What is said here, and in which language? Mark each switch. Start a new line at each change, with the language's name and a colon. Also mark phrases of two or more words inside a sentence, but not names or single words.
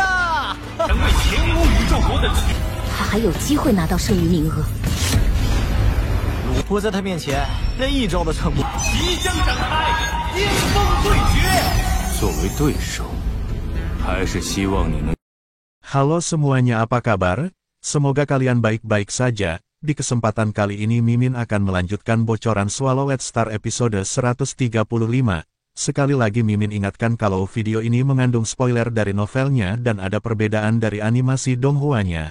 Chinese: 成为前5宇宙国的他还有机会拿到剩余名额。我在他面前连1招都撑不。即将展开巅峰对决。作为对手，还是希望你能。
Indonesian: Halo semuanya, apa kabar? Semoga kalian baik-baik saja. Di kesempatan kali ini Mimin akan melanjutkan bocoran Swallowed Star episode 135. Sekali lagi Mimin ingatkan kalau video ini mengandung spoiler dari novelnya dan ada perbedaan dari animasi Donghuanya.